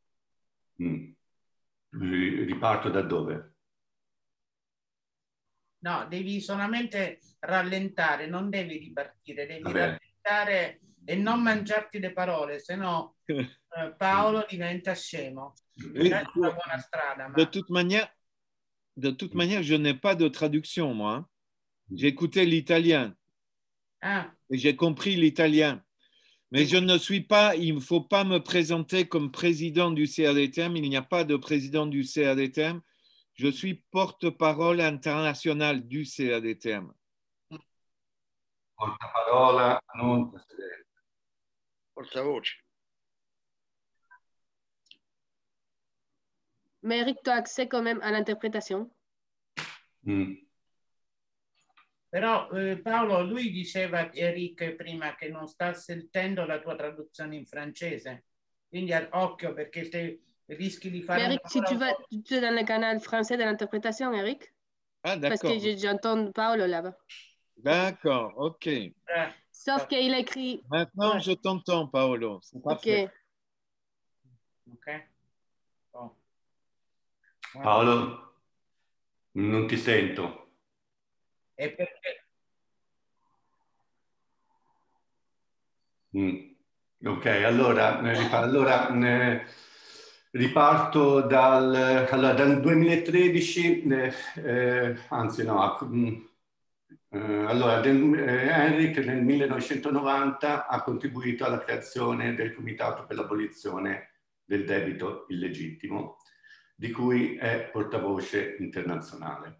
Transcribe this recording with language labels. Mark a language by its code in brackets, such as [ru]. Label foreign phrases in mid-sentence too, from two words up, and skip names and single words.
[it] Riparto da dove? No, devi solamente rallentare, non devi ripartire, devi rallentare e non mangiarti le parole, se no Paolo diventa scemo. [fr] Oui, [it] È una buona strada. Ma... [fr] de toute manière, je n'ai pas de traduction, moi. Hein. J'ai écouté l'italien et j'ai compris l'italien. Mais je ne suis pas, il ne faut pas me présenter comme président du CRDTM. Il n'y a pas de président du CRDTM. Je suis porte-parole international du CRDTM. [it] Portaparola, non presidente. Portavoce. [fr] Mais Eric, tu as accès quand même à l'interprétation. [it] Però Paolo, lui diceva, Eric, prima che non sta sentendo la tua traduzione in francese. Quindi occhio perché te rischi di fare... [fr] Mais Eric, si tu vas dans le canal français de l'interprétation, Eric. Ah, d'accord. Parce que j'entends Paolo là-bas. D'accord, ok. Sauf qu'il a écrit... Maintenant, je t'entends, Paolo. Ok. Ok. Oh. [it] Paolo, non ti sento. E perché? Ok, allora riparto dal 2013, anzi no, allora Enric nel 1990 ha contribuito alla creazione del Comitato per l'abolizione del debito illegittimo, di cui è portavoce internazionale.